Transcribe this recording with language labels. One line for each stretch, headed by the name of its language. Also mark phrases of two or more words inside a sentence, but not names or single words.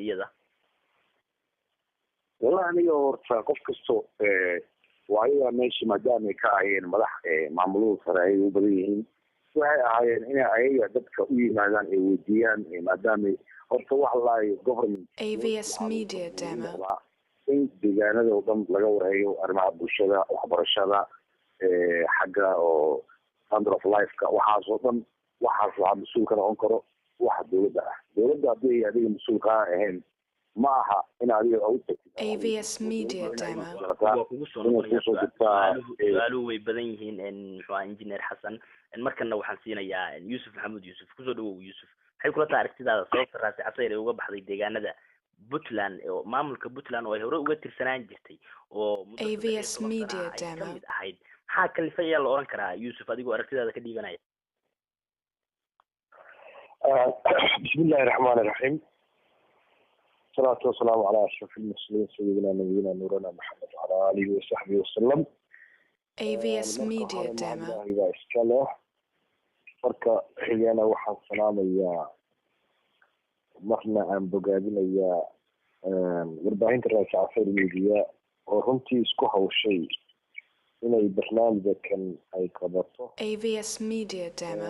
Arabic: والله أنا
Somali: horta qof kasto waayo meeshii maadaama ay ka ahayeen madax maamulada sare ay u badan yihiin waxay ahaayeen inay ayaga dadka u yimaadaan ay weydiiyaan maadaama horta wax la government AVS Media Demo in deegaanada oo dhan laga warhayo arrimaha bulshada waxbarashada xagga oo
English: standard of life-ka
Somali: waxaas oo dhan waxaas waa mas'uul ka noqon karo wax dowladda ah dowladda haddii adiga mas'uul ka ahayn ma aha in adiga u tagtid AVS Media Demo su'aaluhu way badan yihiin muxuu Engineer Xasan markana waxaan siinayaa Yuusuf Maxamuud Yuusuf ku soo dhawow Yuusuf maxay kula tahay aragtidaada sababta raasi casayr ay uga baxday deegaanada puntland oo maamulka puntland oo ay hore uga tirsanaan jirtay oo muddo AVS 13 Media sano ay Demo. kamid ahayd maxaa kalifay ayaa la oran karaa yuusuf adigoo aragtidaada ka dhiibanaya
Arabic: بسم الله الرحمن الرحيم الصلاة والسلام على أشرف المرسلين سيدنا نبينا نورنا محمد وعلى آله وصحبه وسلم AVS Media Demo. إذا إسكاله
Somali: marka xigana waxaan salaamayaa marna aan bogaadinayaa warbaahinta raasi casayr media oo runtii isku hawshay inay barnaamijkan ay qabato AVS Media Demo.